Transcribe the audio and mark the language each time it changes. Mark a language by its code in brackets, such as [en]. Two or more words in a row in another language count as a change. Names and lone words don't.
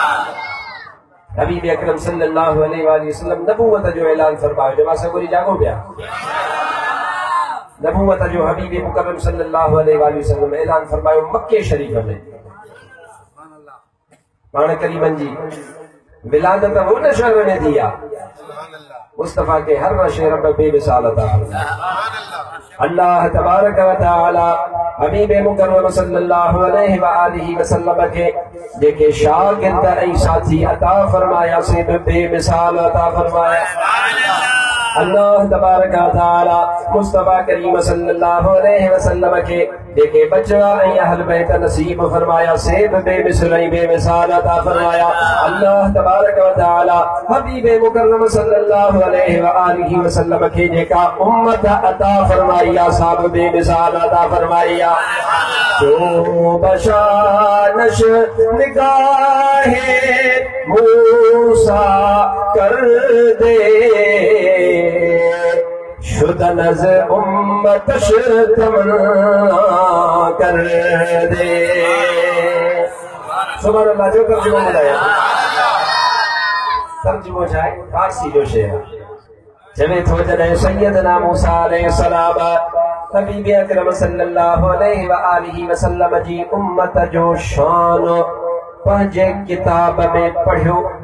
[sd] हबीब अकरम [ar] صلى الله عليه وسلم [sd] नबूवत जो ऐलान फरमायो जमा सगोरी जागो पिया। नबूवत जो हबीब मुकर्रम [ar] صلى الله عليه وسلم [sd] ऐलान फरमायो मक्के शरीफ में। पाण करीमन जी विलादत उन शहर में थी आहे मुस्तफ़ा के हर शहर में बेमिसाल अता [ar] الله تبارك وتعالى [sd] हबीब मुकर्रम [ar] صلى الله عليه وسلم [sd] के जेके शागिर्द ऐं साथी अता फरमाया से बेमिसाल अता फरमाया। [ar] الله تبارك وتعالى [sd] मुस्तफ़ा करीम [ar] صلى الله عليه وسلم [sd] के जेके बचड़ा ऐं अहल बैत नसीब फरमाया से बेमिसल ऐं बेमिसाल अता फरमाया। [ar] الله تبارك وتعالى [sd] हबीब मुकर्रम [ar] صلى الله عليه وسلم [sd] के जेका उम्मत अता फरमाया साब बेमिसाल अता फरमाया। [fa] چو بشانش نگاهی موسی کرده شدن ز امتش تمنا کرده. [ar] سبحان الله [sd] जो तर्जुमो ॿुधाया तर्जुमो छा आहे फारसी जो शेर चवे थो जॾहिं सैयदना मूसा अलैहिस्सलाम हबीब अकरम [ar] صلى الله عليه وسلم [sd] जी उम्मत जो शान पंहिंजे किताब में पढ़ियो।